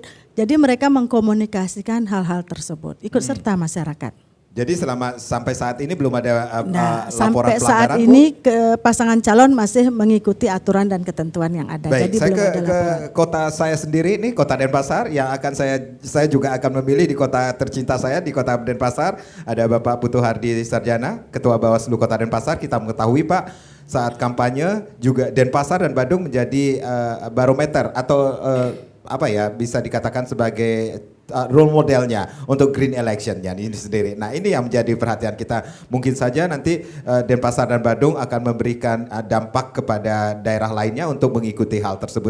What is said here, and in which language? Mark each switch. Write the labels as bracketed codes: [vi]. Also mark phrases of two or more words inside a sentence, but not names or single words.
[id] Jadi mereka mengkomunikasikan hal-hal tersebut, ikut serta masyarakat. Jadi sampai saat ini belum ada laporan sampai pelanggaran, saat ini ke pasangan calon masih mengikuti aturan dan ketentuan yang ada. Baik, jadi saya belum ada ke laporan. kota saya sendiri nih, Kota Denpasar yang akan saya juga akan memilih di kota tercinta saya di Kota Denpasar. Ada Bapak Putu Hardi Sarjana, Ketua Bawaslu Kota Denpasar. Kita mengetahui Pak, saat kampanye juga Denpasar dan Badung menjadi barometer atau bisa dikatakan sebagai role modelnya untuk [en] green electionnya [id] ini sendiri. Nah ini yang menjadi perhatian kita. Mungkin saja nanti Denpasar dan Badung akan memberikan dampak kepada daerah lainnya untuk mengikuti hal tersebut.